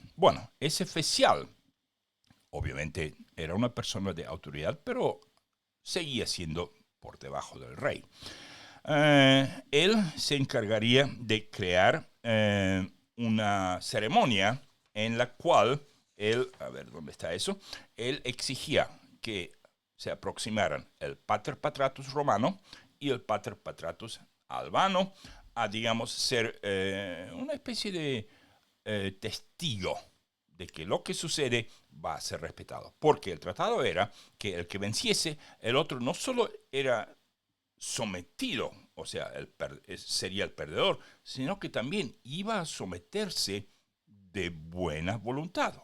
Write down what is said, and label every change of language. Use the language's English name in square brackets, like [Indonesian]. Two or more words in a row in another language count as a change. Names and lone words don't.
[Spanish] Bueno, ese fecial, obviamente, era una persona de autoridad, pero seguía siendo por debajo del rey. Él se encargaría de crear una ceremonia en la cual él, a ver, ¿dónde está eso? Él exigía que se aproximaran el [Latin] pater patratus [Spanish] romano y el [Latin] pater patratus [Spanish] albano a, digamos, ser una especie de testigo de que lo que sucede va a ser respetado. Porque el tratado era que el que venciese, el otro no solo era sometido, o sea, sería el perdedor, sino que también iba a someterse de buena voluntad.